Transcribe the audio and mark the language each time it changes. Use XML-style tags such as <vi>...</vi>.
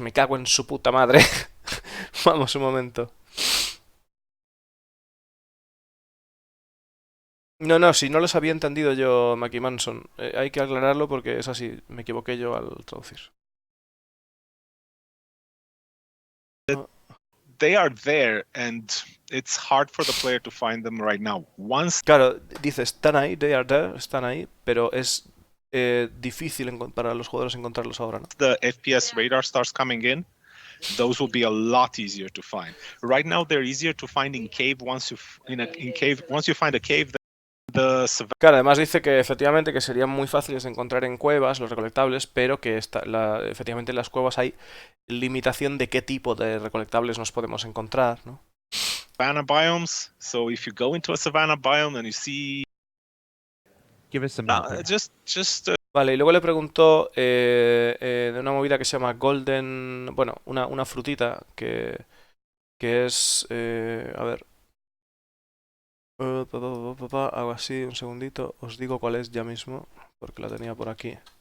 <es>Me cago en su puta madre. Vamos un momento. No, no, si no los había entendido yo, Mackie Manson. Hay que aclararlo porque es así, me equivoqué yo al traducir.</es> <en>They are there, and it's hard for the player to find them right now. Once</en> <es>Claro, dice, están ahí,</es> <en>they are there,</en> <es>están ahí, pero es difícil para los jugadores encontrarlos ahora, ¿no?</es> <en>the FPS radar starts coming in, those will be a lot easier to find. Right now, they're easier to find in cave. Once you find a cave, the</en> <es>Claro, además dice que efectivamente que serían muy fáciles de encontrar en cuevas los recolectables, pero que efectivamente en las cuevas hay limitación de qué tipo de recolectables nos podemos encontrar, ¿no?</es> <en>savanna biomes. So if you go into a savanna biome and you see, Give us some help here. just</en> <es>Vale, y luego le preguntó de una movida que se llama Golden, bueno, una frutita que es, a ver, hago así, un segundito, os digo cuál es ya mismo, porque la tenía por aquí.</es>